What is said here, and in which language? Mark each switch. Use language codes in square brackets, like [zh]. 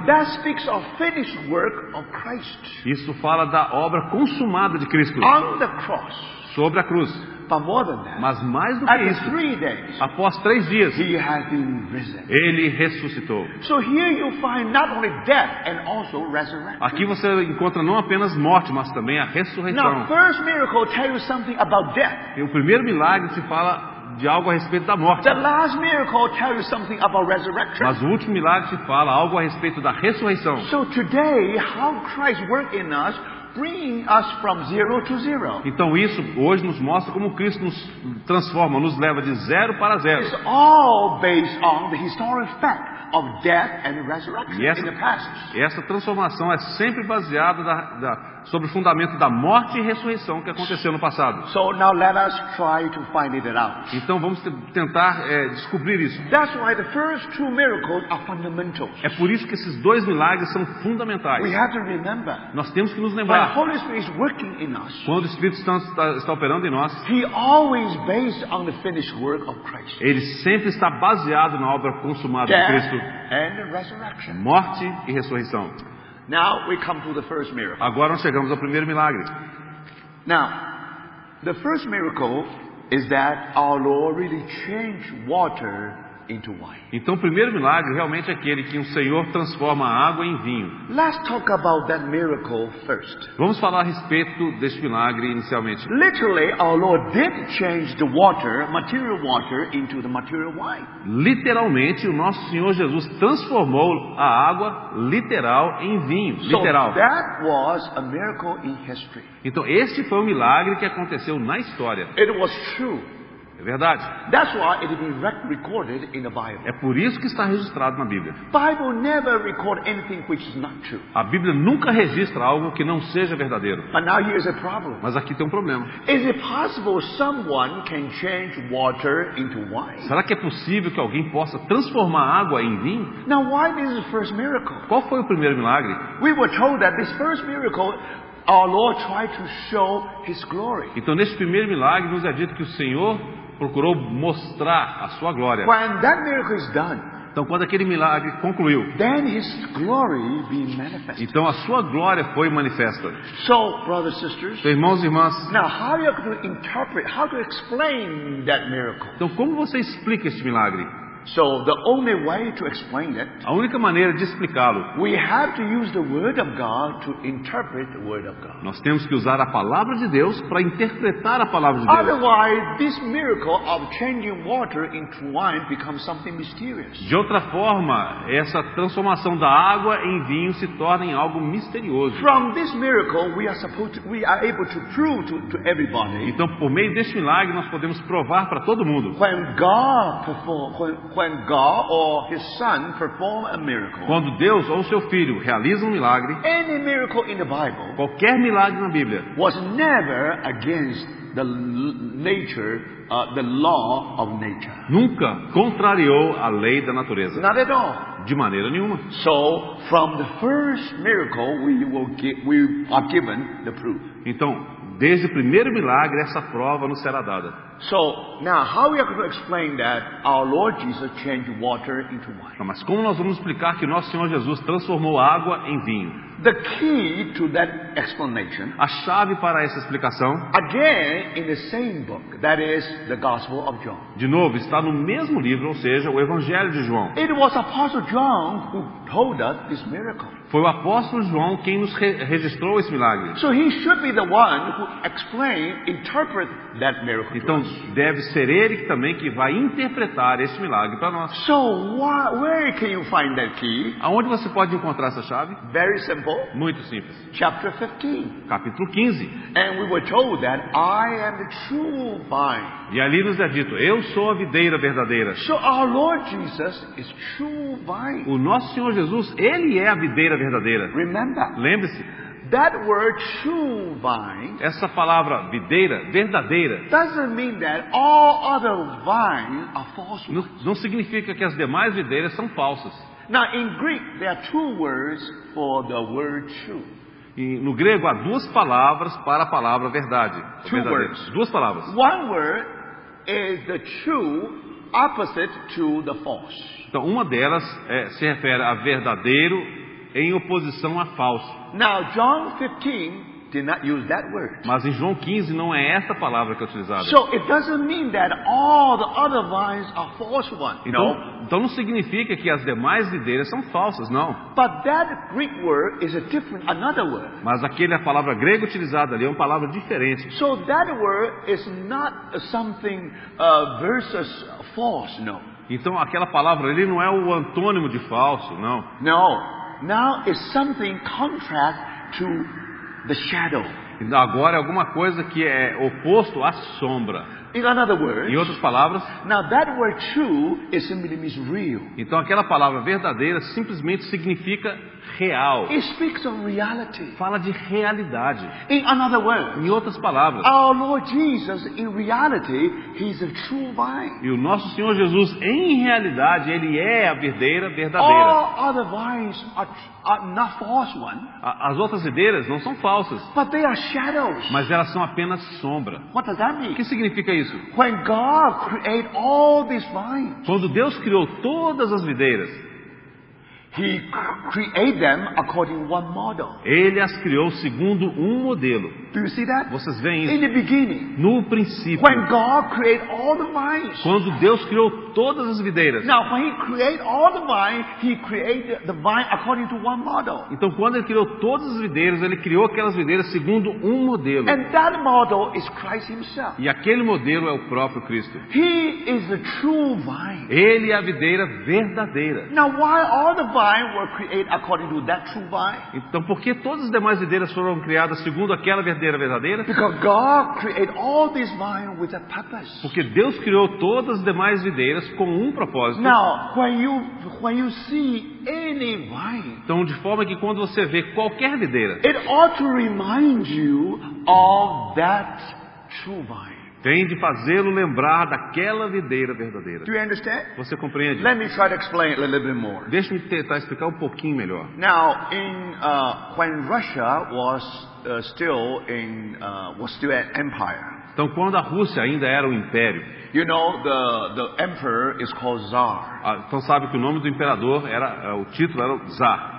[en] That speaks of finished work of Christ [pt] Isso fala da obra consumada de Cristo [en] on the cross. [pt] sobre a cruz. [en] But more than that, [pt] Mas mais do que [en] after [pt] isso, [en] 3 days, [pt] após 3 dias, [en] He has been risen. [pt] Ele ressuscitou. [en] So here you find not only death and also resurrection. [pt] Aqui você encontra não apenas morte, mas também a [en] Now, [pt] ressurreição. [en] first miracle tells you something about death. [pt] E o primeiro milagre se fala de algo a respeito da morte. [en] The last miracle tells you something about resurrection. [pt] Mas o último milagre se fala algo a respeito da ressurreição. [en] So today, how Christ worked in us, bringing us from 0 to 0. [pt] Então isso hoje nos mostra como Cristo nos transforma, nos leva de 0 para 0. [en] It's all based on the historic fact of death and resurrection [pt] E [en] in the past. [pt] essa transformação é sempre baseada sobre o fundamento da morte e ressurreição que aconteceu no passado. [en] So now let us try to find it out. [pt] Então vamos tentar descobrir isso. [en] That's why the first 2 miracles are fundamental. [pt] É por isso que esses 2 milagres são fundamentais. [en] We have to remember, [pt] Nós temos que nos [en] when the [pt] lembrar, [en] Holy Spirit is working in us, [pt] quando o Espírito Santo está operando em nós, [en] He always based on the finished work of Christ. [pt] ele sempre está baseado na obra consumada de [en] Death [pt] Cristo, [en] and resurrection. [pt] morte e ressurreição. [en] Now we come to the first miracle. [pt] Agora nós chegamos ao primeiro milagre. [en] Now, the first miracle is that our Lord really changed water into wine. [pt] Então o primeiro milagre realmente é aquele que o Senhor transforma a água em vinho. [en] Let's talk about that miracle first. [pt] Vamos falar a respeito deste milagre inicialmente. [en] Literally, our Lord did change the water, material water, into the material wine. [pt] Literalmente, o nosso Senhor Jesus transformou a água literal em vinho. [en] So [pt] Literal. [en] that was a miracle in history. [pt] Então este foi um milagre que aconteceu na história. [en] It was true. [pt] É verdade. [en] That's why it is recorded in the Bible. [pt] É por isso que está registrado na Bíblia. [en] Bible never record anything which is not true. [pt] A Bíblia nunca registra algo que não seja verdadeiro. [en] But now here's a problem. [pt] Mas aqui tem um problema. [en] Is it possible someone can change water into wine? [pt] Será que é possível que alguém possa transformar água em vinho? [en] Now, why this is the first miracle? [pt] Qual foi o primeiro milagre? [en] We were told that this first miracle, our Lord tried to show His glory. [pt] Então, neste primeiro milagre, nos é dito que o Senhor procurou mostrar a sua glória. [en] When that miracle is done, [pt] Então, quando aquele milagre concluiu, [en] then His glory be manifested. [pt] então a sua glória foi manifesta. [en] So, brothers and sisters, [pt] Então, irmãos e irmãs, [en] now how are you going to interpret, how to explain that miracle? [pt] então como você explica este milagre? [en] So, the only way to explain it, [pt] A única maneira de explicá-lo, [en] we have to use the Word of God to interpret the Word of God. [pt] nós temos que usar a palavra de Deus para interpretar a palavra de Deus. [en] Otherwise, this miracle of changing water into wine becomes something mysterious. [pt] De outra forma, essa transformação da água em vinho se torna em algo misterioso. [en] From this miracle, we are able to prove to everybody [pt] Então, por meio deste milagre, nós podemos provar para todo mundo [en] when God performed, when God or His Son perform a miracle, [pt] Quando Deus ou seu Filho realiza um milagre, [en] any miracle in the Bible [pt] qualquer milagre na Bíblia [en] was never against the nature, the law of nature. [pt] nunca contrariou a lei da natureza. [en] Not at all. [pt] De maneira nenhuma. [en] So, from the first miracle, we are given the proof. [pt] Então, desde o primeiro milagre, essa prova nos será dada. [en] So, now how we are going to explain that our Lord Jesus changed water into wine? [pt] Mas como nós vamos explicar que nosso Senhor Jesus transformou água em vinho? [en] The key to that explanation, [pt] A chave para essa explicação, [en] again, in the same book, that is the Gospel of John. [pt] de novo, está no mesmo livro, ou seja, o Evangelho de João. [en] It was Apostle John who told us this miracle. [pt] Foi o apóstolo João quem nos registrou esse milagre. [en] So he should be the one who interpret that miracle. [pt] Então, [en] to us. [pt] deve ser ele também que vai interpretar esse milagre para nós. [en] So where can you find that key? [pt] Aonde você pode encontrar essa chave? [en] Very simple. [pt] Muito simples. [en] Chapter 15. [pt] Capítulo 15. [en] And we were told that I am the true vine. [pt] E ali nos é dito, eu sou a videira verdadeira. [en] So our Lord Jesus is true vine. [pt] O nosso Senhor Jesus, ele é a videira verdadeira. [en] Remember, [pt] Lembre-se, [en] that word true vine [pt] essa palavra videira, verdadeira, [en] doesn't mean that all other vines are false [pt] não, [en] ones. [pt] não significa que as demais videiras são falsas. [en] Now in Greek there are two words for the word true. [pt] E no grego há duas palavras para a palavra verdade. [en] Two [pt] verdadeira. [en] words. [pt] Duas palavras. [en] One word is the true opposite to the false. [pt] Então, uma delas se refere a verdadeiro em oposição a falso. [en] Now John 15 did not use that word. [pt] Mas em João 15 não é essa palavra que é utilizada. [en] So it doesn't mean that all the other vines are false ones. [pt] Então não significa que as demais videiras são falsas, não. [en] But that Greek word is another word. [pt] Mas a palavra grega utilizada ali é uma palavra diferente. [en] So that word is not something versus false, no. [pt] Então aquela palavra ali não é o antônimo de falso, não. [en] No. Now it's something contrast to the shadow. [pt] Então, agora é alguma coisa que é oposto à sombra. [en] In other words, [pt] Em outras palavras, [en] now that word true is simply means real. [pt] então aquela palavra verdadeira simplesmente significa real. [en] It speaks of reality. [pt] Fala de realidade. [en] In other words, [pt] Em outras palavras, [en] our Lord Jesus, in reality, He's a true vine. [pt] e o nosso Senhor Jesus, em realidade, ele é a videira verdadeira. [en] All other vines are not false ones, [pt] As outras videiras não são falsas, [en] but they are shadows. [pt] mas elas são apenas sombra. [en] What does that [pt] O [en] mean? [pt] que significa isso? [en] When God created all these vines, [pt] Quando Deus criou todas as videiras, [en] He created them according to one model. [pt] ele as criou segundo um modelo. [en] Do you see that? [pt] Vocês veem [en] In [pt] isso? [en] the beginning, [pt] No princípio, [en] when God created all the vines. [pt] quando Deus criou todas as videiras. [en] Now, when He created all the vine, He created the vine according to one model. [pt] Então, quando ele criou todas as videiras, ele criou aquelas videiras segundo um modelo. [en] And that model is Christ Himself. [pt] E aquele modelo é o próprio Cristo. [en] He is the true vine. [pt] Ele é a videira verdadeira. [en] Now, why all the vine were created according to that true vine? [pt] Então, por que todas as demais videiras foram criadas segundo aquela videira verdadeira? [en] Because God created all these vines with a purpose. [pt] Porque Deus criou todas as demais videiras com um propósito. [en] Now, when you see any vine, [pt] Então, de forma que quando você vê qualquer videira, [en] it ought to remind you of that true vine. [pt] tem de fazê-lo lembrar daquela videira verdadeira. [en] Do you understand? [pt] Você compreende? [en] Let me try to explain it a little bit more. [pt] Deixa-me tentar explicar um pouquinho melhor. [en] Now, when Russia was still an empire, [pt] Então, quando a Rússia ainda era um império, [en] you know the emperor is called Tsar. [pt] então sabe que o nome do imperador o título era o Tsar.